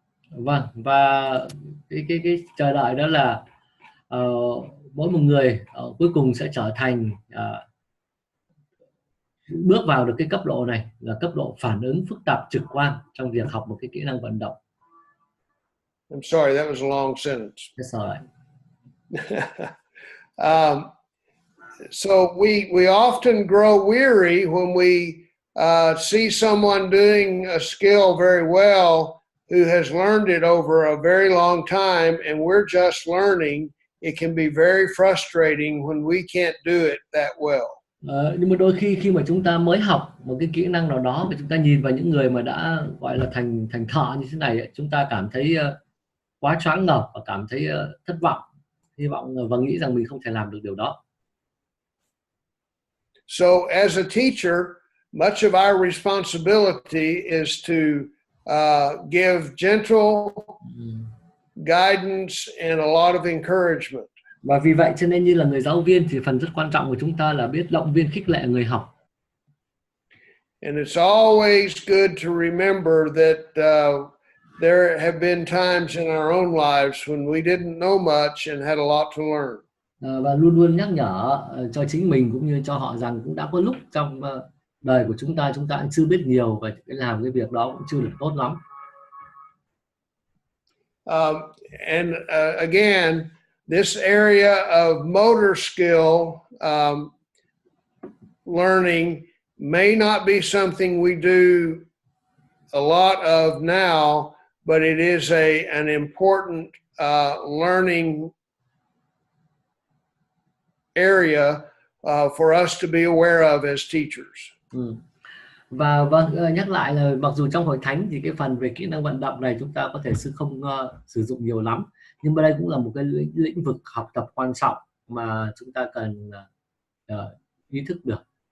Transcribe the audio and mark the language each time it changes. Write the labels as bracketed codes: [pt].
[vi] Vâng, và cái chờ đợi đó là mỗi một người cuối cùng sẽ trở thành bước vào được cái cấp độ này, là cấp độ phản ứng phức tạp trực quan trong việc học một cái kỹ năng vận động. [en] I'm sorry, that was a long sentence. That's all right. So we often grow weary when we see someone doing a skill very well who has learned it over a very long time, and we're just learning. It can be very frustrating when we can't do it that well. [vi] Nhưng mà đôi khi mà chúng ta mới học một cái kỹ năng nào đó và chúng ta nhìn vào những người mà đã gọi là thành thợ như thế này, chúng ta cảm thấy quá choáng ngợp và cảm thấy thất vọng, hy vọng và nghĩ rằng mình không thể làm được điều đó. [en] So as a teacher, much of our responsibility is to give gentle guidance and a lot of encouragement. [vi] Và vì vậy cho nên như là người giáo viên thì phần rất quan trọng của chúng ta là biết động viên khích lệ người học. [en] And it's always good to remember that there have been times in our own lives when we didn't know much and had a lot to learn. [vi] Và luôn luôn nhắc nhở cho chính mình cũng như cho họ rằng cũng đã có lúc trong đời của chúng ta cũng chưa biết nhiều và làm cái việc đó cũng chưa được tốt lắm. [en] And again, this area of motor skill learning may not be something we do a lot of now, but it is an important learning area for us to be aware of as teachers. [vi] Và vâng, nhắc lại là mặc dù trong hội thánh thì cái phần về kỹ năng vận động này chúng ta có thể không sử dụng nhiều lắm, nhưng mà đây cũng là một cái lĩnh vực học tập quan trọng mà chúng ta cần ý thức được.